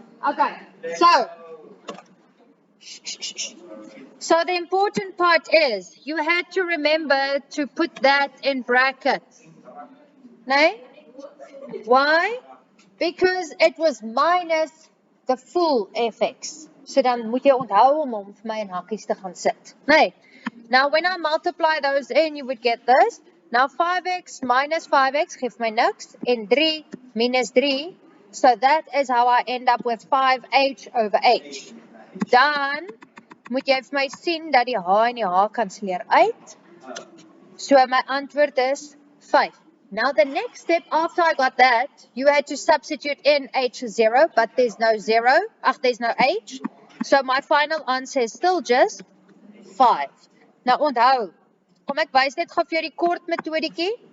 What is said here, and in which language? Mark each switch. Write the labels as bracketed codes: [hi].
[en] Okay, so the important part is you had to remember to put that in brackets. Nee? Why? Because it was minus the full fx. [af] So dan moet jy onthou om vir my in hakkies te gaan sit. Nee. [en] Now when I multiply those in, you would get this. Now 5x minus 5x [af] geef my niks en 3 minus 3. [en] So that is how I end up with 5h over h. [af] Dan moet jy vir my sien dat die h en die h kanselleer uit. So my antwoord is 5 [en] Now the next step after I got that, you had to substitute in h0, but there's no 0. There's no h. So my final answer is still just 5. [af] Nou onthou, kom ek wys net gou vir jou die kort metodetjie.